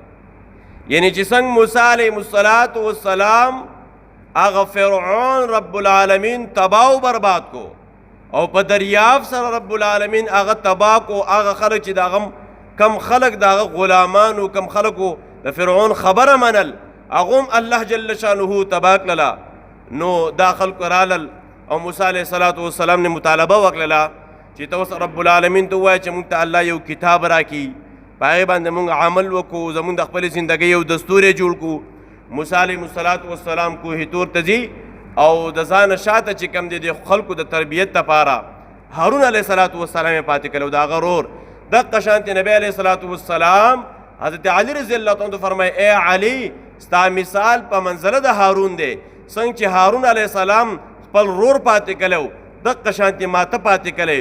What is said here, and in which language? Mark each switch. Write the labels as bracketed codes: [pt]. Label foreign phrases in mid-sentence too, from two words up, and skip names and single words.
[ps] یعنی چې څنګه موسی [ar] علیہ الصلوۃ والسلام [ps] هغه فرعون [ar] رب العالمین [ur] تباہ و برباد [ps] کو او په دریاب سره [ar] رب العالمین [ps] هغه تباہ کو، هغه خلک چې د کم خلک د هغه غلامانو کم خلکو د فرعون خبره منل هغه هم الله [ar] جل شانه [ps] تباہ کړله. نو دا خلک رالل او موسی [ar] علیہ الصلوۃ والسلام [ps] نے مطالبه وکړله چې ته [ar] رب العالمین [ps] ته ووایه چې موږ ته الله یو کتاب راکړي، په هغې باندې موږ عمل وکړو، زموږ د خپلې زندګۍ یو دستور یې جوړ کړو. موسی [ar] علیہ الصلوۃ والسلام [ps] کوهِ طور ته ځي او د ځانه شاته چې کوم دی د خلکو د تربیت لپاره هارون [ar] علیہ الصلوۃ والسلام [ps] یې پاتې کړی او د هغه ورور دقه شانتې نبی [ar] علیہ الصلوۃ والسلام [ps] حضرت علی [ar] رضی الله تعالی عنہ [ps] فرمایي ای علی ستا مثال په منزله د هارون دی، څنګه چې هارون [ar] علیہ السلام [ps] خپل ورور پاتې کړی دقه شانتې ماته پاتې کړی.